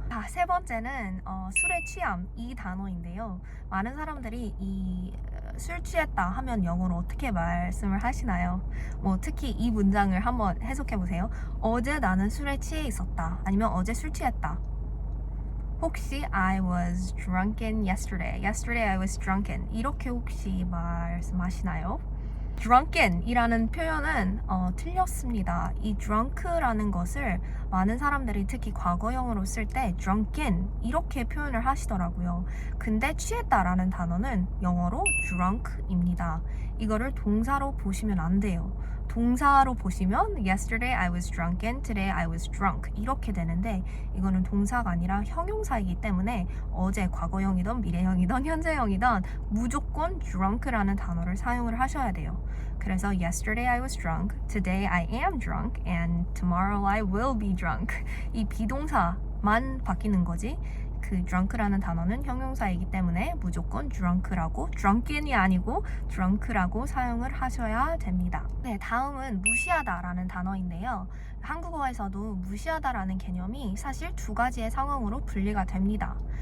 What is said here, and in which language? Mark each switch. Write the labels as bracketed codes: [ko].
[ko] 자, 세 번째는 술의 취함, 이 단어인데요. 많은 사람들이 이 술 취했다 하면 영어로 어떻게 말씀을 하시나요? 뭐 특히 이 문장을 한번 해석해 보세요. 어제 나는 술에 취해 있었다, 아니면 어제 술 취했다. [en] 혹시 I was drunken yesterday. Yesterday I was drunken. [ko] 이렇게 혹시 말씀하시나요? drunken이라는 표현은 틀렸습니다. 이 drunk라는 것을 많은 사람들이 특히 과거형으로 쓸 때 drunken 이렇게 표현을 하시더라고요. 근데 취했다라는 단어는 영어로 drunk입니다. 이거를 동사로 보시면 안 돼요. 동사로 보시면 [en] yesterday I was drunken, today I was drunk [ko] 이렇게 되는데 이거는 동사가 아니라 형용사이기 때문에 어제 과거형이든 미래형이든 현재형이든 무조건 drunk라는 단어를 사용을 하셔야 돼요. 그래서 [en] yesterday I was drunk, today I am drunk, and tomorrow I will be drunk. [ko] 이 비동사만 바뀌는 거지. 그 drunk라는 단어는 형용사이기 때문에 무조건 drunk라고, drunken이 아니고 drunk라고 사용을 하셔야 됩니다. 네, 다음은 무시하다라는 단어인데요. 한국어에서도 무시하다라는 개념이 사실 두 가지의 상황으로 분리가 됩니다.